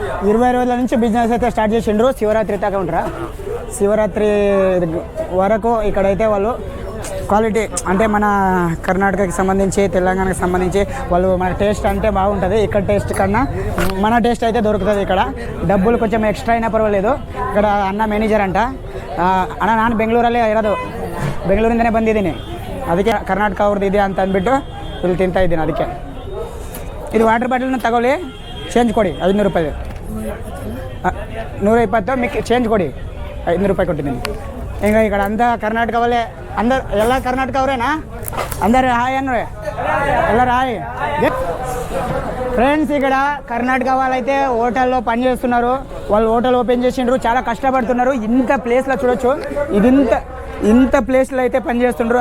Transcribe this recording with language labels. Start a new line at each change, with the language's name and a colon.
Telugu: 20 రోజుల నుంచి బిజినెస్ అయితే స్టార్ట్ చేసిండ్రు. శివరాత్రి దాకా ఉంటారా? శివరాత్రి వరకు ఇక్కడైతే వాళ్ళు క్వాలిటీ అంటే మన కర్ణాటకకి సంబంధించి, తెలంగాణకి సంబంధించి వాళ్ళు మన టేస్ట్ అంటే బాగుంటుంది. ఇక్కడ టేస్ట్ కన్నా మన టేస్ట్ అయితే దొరుకుతుంది ఇక్కడ. డబ్బులు కొంచెం ఎక్స్ట్రా అయినా పర్వాలేదు. ఇక్కడ అన్న మేనేజర్ ಅಂಟ.
Kannada: ಅಣ್ಣ ನಾನು ಬೆಂಗಳೂರಲ್ಲೇ ಇರೋದು, ಬೆಂಗಳೂರಿಂದನೇ ಬಂದಿದ್ದೀನಿ, ಅದಕ್ಕೆ ಕರ್ನಾಟಕ ಅವ್ರದ್ದು ಇದೆ ಅಂತ ಅಂದ್ಬಿಟ್ಟು ಇಲ್ಲಿ ತಿಂತಾ ಇದ್ದೀನಿ. ಅದಕ್ಕೆ ಇದು ವಾಟರ್ ಬಾಟಲ್ನ ತಗೊಳ್ಳಿ, ಚೇಂಜ್ ಕೊಡಿ 500 ರೂಪಾಯಿ.
Telugu: 120 మీకు చేంజ్ కొడి, 500 రూపాయలు కొట్టింది. ఇంకా ఇక్కడ అంతా కర్ణాటక వాళ్ళే, అందరు ఎలా కర్ణాటక అవరేనా? అందరు హాయ్ అన్నరే,
Kannada: ಎಲ್ಲರೂ
Telugu: హాయ్. ఫ్రెండ్స్, ఇక్కడ కర్ణాటక వాళ్ళైతే హోటల్లో పనిచేస్తున్నారు. వాళ్ళు హోటల్ ఓపెన్ చేసిండ్రు, చాలా కష్టపడుతున్నారు. ఇంత ప్లేస్లో చూడొచ్చు, ఇది ఇంత ప్లేస్లో అయితే పనిచేస్తుండ్రు.